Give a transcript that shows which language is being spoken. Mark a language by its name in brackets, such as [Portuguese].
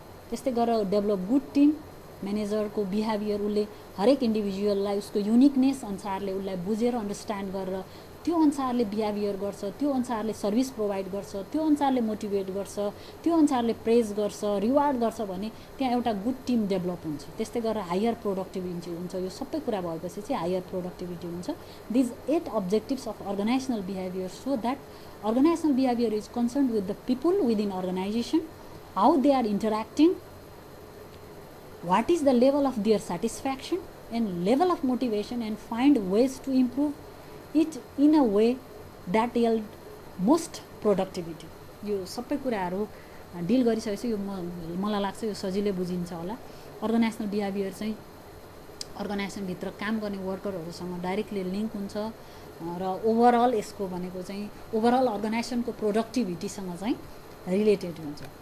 [Nepali] त्यस्तै गरेर develop good team, म्यानेजरको behaviour उसले हरेक इन्डिभिजुअललाई उसको युनिकनेस अनुसारले उसलाई बुझेर अन्डरस्ट्यान्ड गरेर त्यो अनुसारले बिहेभियर गर्छ, त्यो अनुसारले सर्भिस प्रोभाइड गर्छ, त्यो अनुसारले मोटिभेट गर्छ, त्यो अनुसारले प्रेज गर्छ, रिवार्ड गर्छ भने त्यहाँ एउटा गुड टिम डेभलप हुन्छ। त्यस्तै गरेर हायर प्रोडक्टिभिटी हुन्छ। यो सबै कुरा भएपछि चाहिँ हायर प्रोडक्टिभिटी हुन्छ। [English] These 8 objectives of organisational behaviour so that organisational behaviour is concerned with the people within organisation, how they are interacting, what is the level of their satisfaction and level of motivation, and find ways to improve it in a way that yield most productivity। [Nepali] यो सबै कुराहरू deal गरिसकेपछि यो मलाई लाग्छ यो सजिलै बुझिन्छ होला। अर्गनाइजनल बिहेभियर चाहिँ अर्गनाइजेसनभित्र काम गर्ने वर्करहरूसँग डाइरेक्टली लिङ्क हुन्छ र ओभरअल यसको भनेको चाहिँ ओभरअल अर्गनाइजेसनको प्रोडक्टिभिटीसँग चाहिँ रिलेटेड हुन्छ।